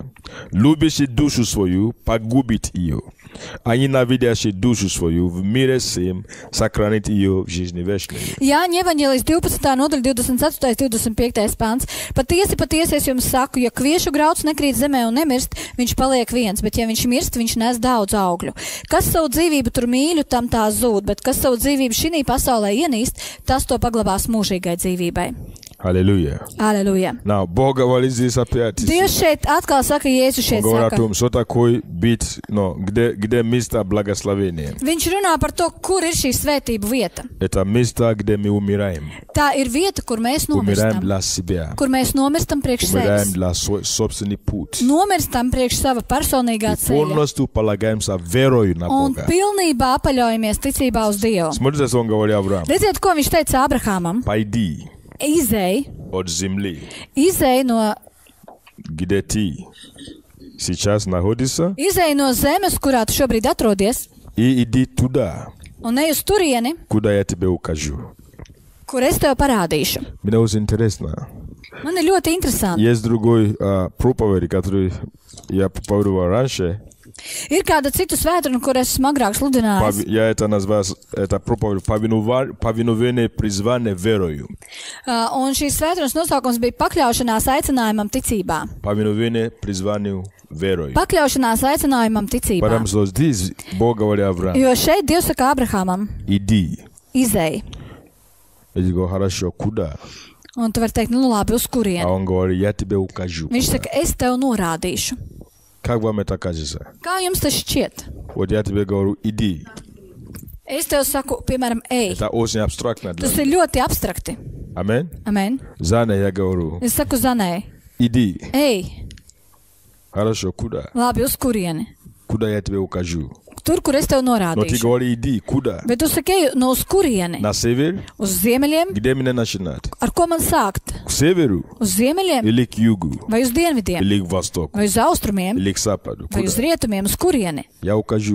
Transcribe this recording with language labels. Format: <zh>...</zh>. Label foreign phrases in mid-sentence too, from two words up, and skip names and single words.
<ru>Любящий душу свою погубит ее, а ненавидящий душу свою в мире сим сохранит ее в жизни вечной.</ru> <lv>Jāņa evaņģēlijs 12. nodaļa 24. 25. pāns. Patiesi, patiesi es jums saku, ja kviešu grauds nekrīt zemē un nemirst, viņš paliek viens, bet ja viņš mirst, viņš nes daudz augļu. Kas savu dzīvību tur mīļu, tam tā zūd, bet kas savu dzīvību šī pasaulē ienīst, tas to paglabās mūžīgai dzīvībai.</lv> <ru>Аллилуйя. Аллилуйя. Now, Бог говорит здесь опять.</ru> <lv>Dievs šeit atkal saka, Jēzus šeit</lv> <ru>Он говорит о</ru> <lv>saka.</lv> <ru>том, что такое быть, где место благословения.</ru> <lv>Viņš runā par to, kur ir šī svētība vieta.</lv> <ru>Это место, где мы умираем.</ru> <lv>Tā ir vieta, kur mēs</lv> <ru>Умираем</ru> <lv>nomirstam.</lv> <ru>для себя.</ru> <lv>Kur mēs nomirstam priekš</lv> <ru>Умираем</ru> <lv>sevis.</lv> <ru>для свой собственный путь.</ru> <lv>Nomirstam priekš sava personīgā</lv> <ru>И</ru> <lv>ceļa.</lv> <ru>полностью полагаемся верою на</ru> <lv>Un</lv> <ru>Бога.</ru> <lv>pilnībā paļaujamies ticībā uz Dievu.</lv> <ru>Смотрите, что он говорит Аврааму.</ru> <lv>Redziet, ko viņš teica Abrahamam?</lv> <ru>Пойди</ru> <lv>Izej</lv> <ru>от земли,</ru> <lv>no</lv> <ru>где ты сейчас находишься,</ru> <lv>no zemes, kurā tu šobrīd atrodies,</lv> <ru>и иди туда,</ru> <lv>un ej uz turieni,</lv> <ru>куда я тебе укажу.</ru> <lv>kur es tev parādīšu.</lv> <ru>Мне очень интересно.</ru> <lv>Man ir ļoti interesanti.</lv> <ru>Есть другой проповедь, который я проповедовал раньше.</ru> <lv>Ir kāda cita svētdiena, kur esmu agrāk sludinājis.</lv> <ru>Я это назвал, это проповедь повиновение призвание верою.</ru> <lv>Un šīs svētdienas nosaukums bija pakļaušanās aicinājumam ticībā.</lv> <ru>Повиновение призванию верою.</ru> <lv>Pakļaušanās aicinājumam ticībā.</lv> <ru>Потому что здесь Бог говорит Аврааму.</ru> <lv>Jo šeit Dievs saka Abrahamam,</lv> <ru>Иди.</ru> <lv>izej.</lv> <ru>Я говорю, хорошо, куда?</ru> <lv>Un tu vari teikt, nu labi, uz</lv> <ru>А</ru> <lv>kurieni.</lv> <ru>он говорит, я тебе укажу.</ru> <lv>Viņš saka, es tev norādīšu.</lv> <ru>Как вам это кажется?</ru> <lv>Kā jums tas šķiet?</lv> <ru>Вот я тебе говорю, иди.</ru> <lv>Es tev saku, piemēram, ej.</lv> <ru>Это очень абстрактно для</ru> <lv>Tas</lv> <ru>меня.</ru> <lv>ir ļoti abstrakti.</lv> <ru>Amen?</ru> <lv>Amen.</lv> <ru>Зане я говорю,</ru> <lv>Es saku Zanai,</lv> <ru>иди.</ru> <lv>ej,</lv> <ru>Хорошо, куда?</ru> <lv>labi, uz kurieni?</lv> <ru>Куда я тебе укажу?</ru> <lv>Tur, kur es tev</lv> <ru>Но ты</ru> <lv>norādīšu.</lv> <ru>говоришь, иди. Куда?</ru> <lv>Bet tu saki, ej, no uz kurieni?</lv> <ru>На север?</ru> <lv>Uz ziemeļiem?</lv> <ru>Где мне начинать?</ru> <lv>Ar ko man sākt?</lv> <ru>К северу?</ru> <lv>Uz ziemeļiem?</lv> <ru>Или к югу?</ru> <lv>Vai uz dienvidiem?</lv> <ru>Или к востоку?</ru> <lv>Vai uz austrumiem?</lv> <ru>Или к западу?</ru> <lv>Vai uz</lv> <ru>Куда?</ru> <lv>rietumiem? Uz kurieni?</lv> <ru>Я укажу.</ru>